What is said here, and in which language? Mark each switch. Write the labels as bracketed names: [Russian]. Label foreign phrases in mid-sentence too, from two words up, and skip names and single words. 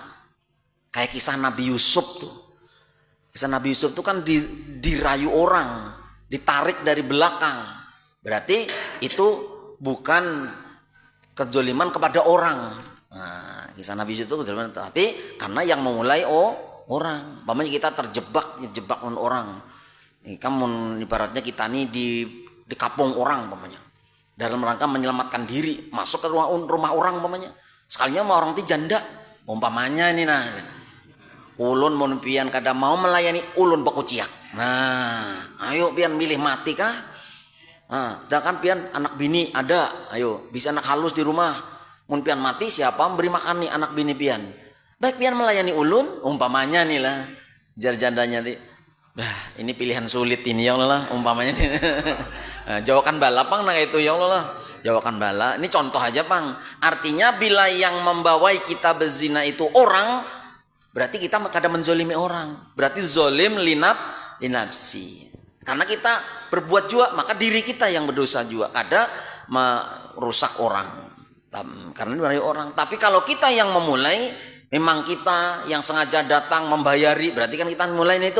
[Indonesian] Kayak kisah Nabi Yusuf tuh. Kisah Nabi Yusuf tuh kan dirayu orang, ditarik dari belakang. Berarti itu bukan kezoliman kepada orang. Nah, kisah Nabi Yusuf itu kezoliman, tapi karena yang memulai orang. Umpamanya kita terjebak dengan orang. Ini kan ibaratnya kita nih di kapung orang umpamanya. Dalam rangka menyelamatkan diri, masuk ke rumah orang umpamanya. Sekalinya mau orang itu janda. Umpamanya ini nah. [Banjar] Ulun mun pian kada mau melayani ulun bakuciak. Nah, ayo pian milih mati kah? Nah, sedangkan pian anak bini ada, ayo bisa anak halus di rumah. Mun pian mati siapa memberi makan nih anak bini pian? Baik pian melayani ulun, umpamanya nih lah. Jar jandanya nih. [Indonesian] Bah, ini pilihan sulit ini [Arabic] يا الله, [Indonesian] umpamanya. [Banjar] Nah, jawakan bala pang nah itu [Arabic] يا الله. [Indonesian] Jawakan bala. Ini contoh aja pang. Artinya bila yang membawai kita berzina itu orang, berarti kita kadang menzolimi orang. Berarti [Arabic] ظالم لنفسه. [Indonesian] Karena kita berbuat juga, maka diri kita yang berdosa juga. Kadang merusak orang. Karena dari orang. Tapi kalau kita yang memulai, memang kita yang sengaja datang membayari, berarti kan kita mulai itu.